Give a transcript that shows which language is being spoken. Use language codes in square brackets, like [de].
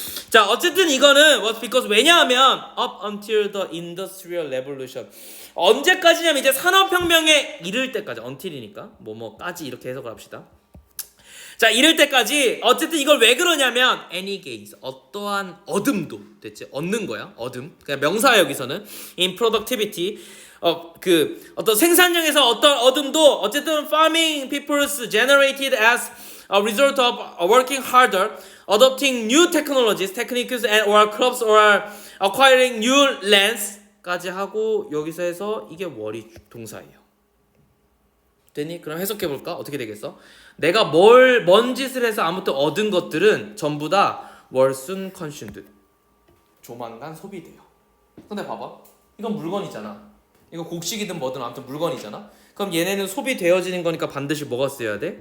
[ko] 자, 어쨌든 이거는 [en] was because [ko] 왜냐하면 [en] up until the industrial revolution [ko] 언제까지냐면 이제 산업혁명에 이를 때까지 until이니까 뭐뭐까지 이렇게 해석을 합시다. 자, 이럴 때까지 어쨌든 이걸 왜 그러냐면 [en] any gains [ko] 어떠한 얻음도 됐지? 얻는 거야. 얻음. 그냥 명사야 여기서는 [en] in productivity [ko] 그 어떤 생산량에서 어떤 얻음도 어쨌든 [en] farming peoples generated as a result of working harder, adopting new technologies, techniques and or crops or acquiring new lands까지 [ko] 하고 여기서 해서 이게 월이 동사예요. 됐니? 그럼 해석해 볼까? 어떻게 되겠어? 내가 뭔 짓을 해서 아무튼 얻은 것들은 전부 다 [en] will soon consumed. [ko] 조만간 소비돼요. 근데 봐봐. 이건 물건이잖아. 이거 곡식이든 뭐든 아무튼 물건이잖아. 그럼 얘네는 소비되어지는 거니까 반드시 뭐가 써야 돼?